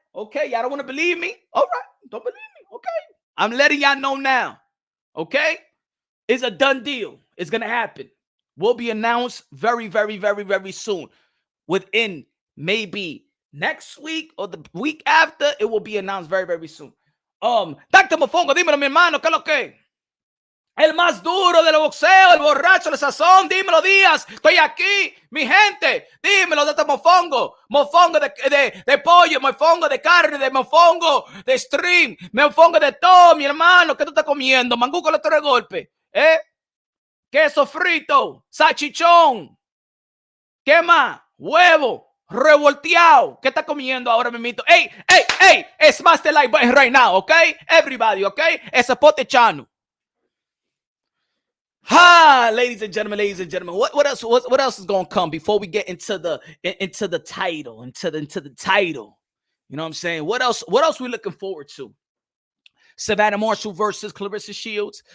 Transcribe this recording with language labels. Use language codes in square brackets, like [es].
[en] Okay, y'all don't want to believe me? All right. Don't believe me. Okay. I'm letting y'all know now. Okay? It's a done deal. It's going to happen. Will be announced very, very, very, very soon. Within maybe next week or the week after, it will be announced very, very soon. Dr. [es] Mofongo, dímelo, mi hermano, ¿qué es lo que? El más duro del boxeo, el borracho de sazón, dímelo, Díaz, estoy aquí, mi gente, dímelo, Dr. Mofongo, mofongo de pollo, mofongo de carne, de mofongo de stream, mofongo de todo, mi hermano, ¿qué tú estás comiendo? Mangú con los 3 golpes, queso frito, salchichón, ¿qué más? Huevo revolteado. ¿Qué está comiendo ahora mismo? [en] Hey, smash the like button right now, okay? Everybody, okay? It's a pote channel. Ladies and gentlemen, what else is gonna come before we get into the title, into the title? You know what I'm saying? What else we looking forward to? Savannah Marshall versus Clarissa Shields.